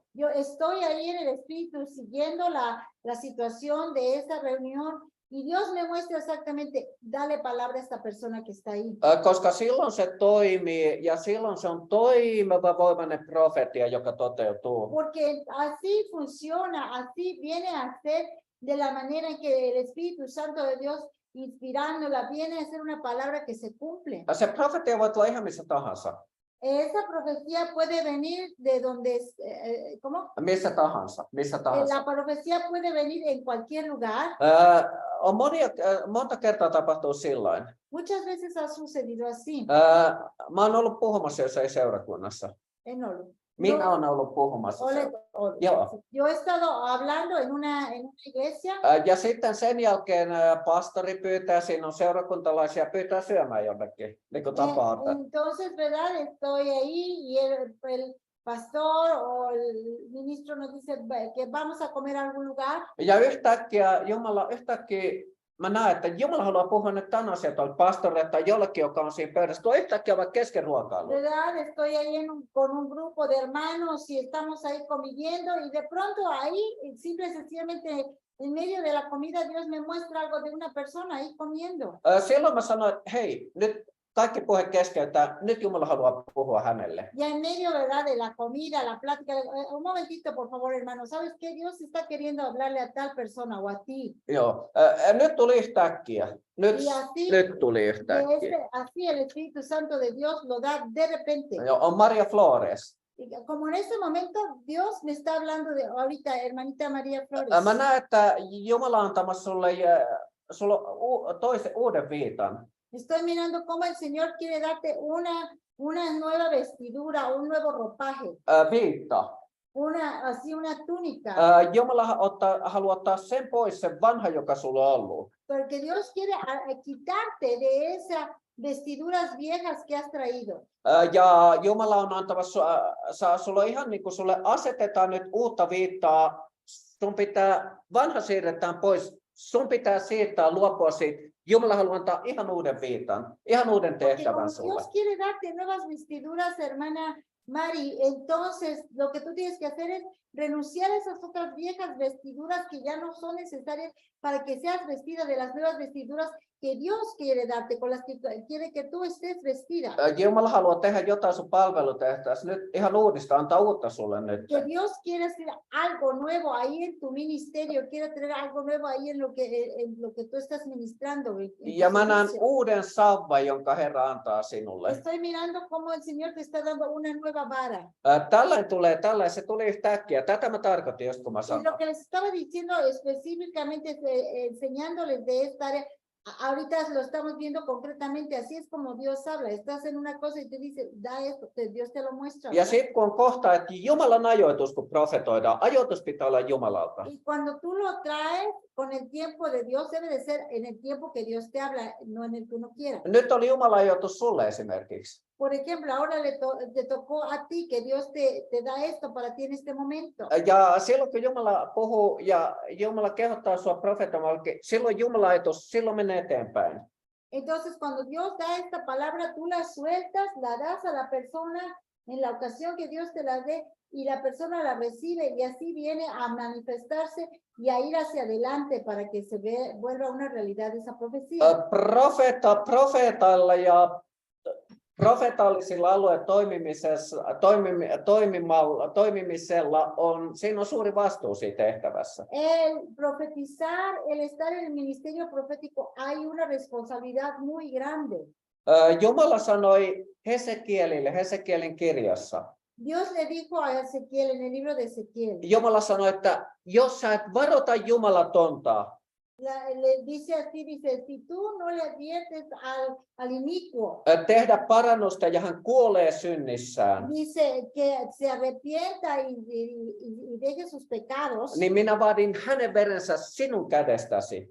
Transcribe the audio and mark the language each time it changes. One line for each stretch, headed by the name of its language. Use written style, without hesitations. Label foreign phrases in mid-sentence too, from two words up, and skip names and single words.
Spanish: Yo estoy ahí en el Espíritu siguiendo la situación de esa reunión. Y Dios me muestra exactamente, dale palabra a esta persona que está ahí.
Finnish: Koska silloin se toimii ja silloin se on toimiva voimainen profetia, joka toteutuu.
Spanish: Porque así funciona, así viene a ser de la manera en que el Espíritu Santo de Dios inspirándola viene a ser una palabra que se cumple.
Finnish: Se profetia voi tulla ihan missä tahansa.
Spanish: Esa profecía puede venir de donde, ¿cómo?
Finnish: Missä tahansa.
Spanish: La profecía puede venir en cualquier lugar.
Finnish: On monta kertaa tapahtuu silloin.
Spanish: Muchas veces ha sucedido así.
Finnish: Mä oon ollut puhumassa jossain seurakunnassa. En ollut. Minä olen ollut puhumassa. Joo.
Spanish: Yo he estado hablando en una iglesia.
Finnish: Ja sitten sen jälkeen pastori pyytää, siinä on seurakuntalaisia, pyytää syömään jonnekin, niin kuin tapaa.
Spanish: Entonces, verdad, estoy ahí y el pastor o el ministro nos dice que vamos a comer a algún lugar.
Finnish: Ja yhtäkkiä mä näen, että Jumala haluaa puhua nyt tämän asian tuolle pastorille tai jollekin, joka on siinä pöydässä. Tuo yhtäkkiä vaikka kesken ruokailu.
Spanish: Verdad, estoy ahí con un grupo de hermanos y estamos ahí conviviendo y de pronto ahí, simple y sencillamente en medio de la comida, Dios me muestra algo de una persona ahí comiendo.
Finnish: Silloin mä sanoin, että hei, nyt kaikki puhe keskeytää, nyt Jumala haluaa puhua hänelle.
Spanish: Ya en medio, verdad, de la comida, la plática, un momentito, por favor, hermano, ¿sabes qué? Dios está queriendo hablarle a tal persona o a ti.
Finnish: Joo, nyt tuli yhtäkkiä. Nyt tuli yhtäkkiä.
Spanish: Así el Espíritu Santo de Dios lo da de repente.
Finnish: Joo, on Maria Flores.
Spanish: Como en este momento Dios me está hablando de ahorita, hermanita María Flores.
Finnish: Mä näen, että Jumala on antamassa sulle toisen uuden viitan.
Spanish: Estoy mirando cómo el Señor quiere darte una nueva vestidura, un nuevo ropaje.
Finnish: Viitta.
Spanish: Una túnica.
Finnish: Jumala haluaa ottaa sen pois, sen vanha, joka sulla on ollut.
Spanish: Porque Dios quiere quitarte de esas vestiduras viejas que has traído.
Finnish: Ja Jumala on antamassa sulle ihan niin kuin sulle asetetaan nyt uutta viittaa. Sun pitää, vanha siirretään pois. Sun pitää siirtää, luopua siitä. Jumala haluaa antaa ihan uuden viitan, ihan uuden tehtävän sulle.
Spanish: Dios quiere darte nuevas vestiduras, hermana Mari. Entonces, lo que tú tienes que hacer es renunciar a esas otras viejas vestiduras que ya no son necesarias para que seas vestida de las nuevas vestiduras que Dios quiere darte, con las que quiere que tú estés vestida.
Finnish: Jumala haluaa tehdä jotain sun palvelutehtävässä nyt ihan uudista, antaa uutta sulle nyt.
Spanish: Que Dios quiere hacer algo nuevo ahí en tu ministerio, quiere tener algo nuevo ahí en lo que tú estás ministrando.
Finnish: Ja mä näen uuden savvan, jonka Herra antaa sinulle.
Spanish: Estoy mirando cómo el Señor te está dando una nueva vara.
Finnish: Tällainen se tuli yhtäkkiä. Tätä mä tarkoitin just kun mä sanoin.
Spanish: Lo que les estaba diciendo específicamente, enseñándoles de esta área, ahorita lo estamos viendo concretamente, así es como Dios habla. Estás en una cosa y te dice, da esto, Dios te lo muestra.
Finnish: Ja sitten kun on kohta, että Jumalan ajoitus, kun profetoidaan, ajoitus pitää olla Jumalalta.
Spanish: Y cuando tú lo traes con el tiempo de Dios, debe de ser en el tiempo que Dios te habla, no en el que uno quiera.
Finnish: Nyt oli Jumalan ajoitus sulle esimerkiksi.
Spanish: Por ejemplo, ahora te tocó a ti que Dios te da esto para ti en este momento.
Finnish: Ja silloin kun Jumala puhuu ja Jumala kehottaa sua profetoimaan, silloin Jumalan ajoitus, silloin menee eteenpäin.
Spanish: Entonces, cuando Dios da esta palabra, tú la sueltas, la das a la persona en la ocasión que Dios te la dé y la persona la recibe y así viene a manifestarse y a ir hacia adelante para que vuelva una realidad esa profecía.
Finnish: Profeetalla ja profeetallisilla toimimisella siinä on suuri vastuu siinä tehtävässä.
Spanish: El profetizar, el estar en el ministerio profético, hay una responsabilidad muy grande.
Finnish: Jumala sanoi Hesekielin kirjassa.
Spanish: Dios le dijo a Ezequiel en el libro de Ezequiel.
Finnish: Jumala sanoi, että jos sä et varota Jumalatonta,
Spanish: Le dice así, dice, si tú no le adviertes al inicuo,
Finnish: tehdä parannusta ja hän kuolee synnissään,
Spanish: dice que se arrepienta y deje sus pecados,
Finnish: niin minä vaadin hänen verensä sinun kädestäsi.